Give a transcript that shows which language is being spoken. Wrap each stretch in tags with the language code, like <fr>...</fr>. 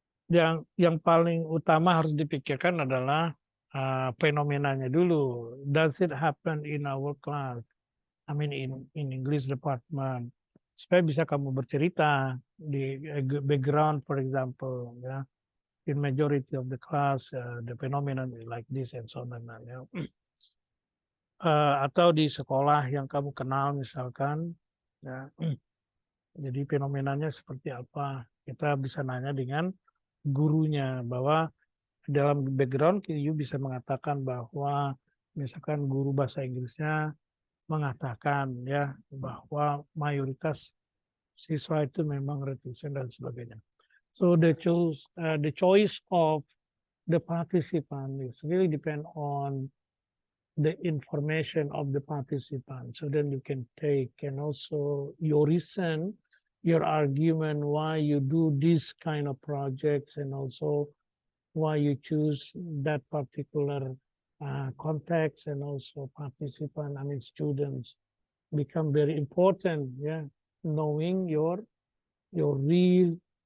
<id>Yang paling utama harus dipikirkan adalah fenomenanya dulu.</id> <en>Does it happen in our class? I mean in English department.</en> <id>Supaya bisa kamu bercerita di background,</id> <en>for example,</en> <id>ya.</id> <en>In majority of the class, the phenomenon like this and so on.</en> <id>Ya. Atau di sekolah yang kamu kenal misalkan, ya. Jadi fenomenanya seperti apa? Kita bisa nanya dengan gurunya bahwa dalam background</id> <en>you</en> <id>bisa mengatakan bahwa misalkan guru bahasa Inggrisnya mengatakan ya bahwa mayoritas siswa itu memang reticent dan sebagainya.</id> <en>So the choice of the participant is really depend on the information of the participant. So then you can take and also your reason, your argument why you do this kind of projects and also why you choose that particular context and also participant, I mean students become very important, yeah, knowing your real</en>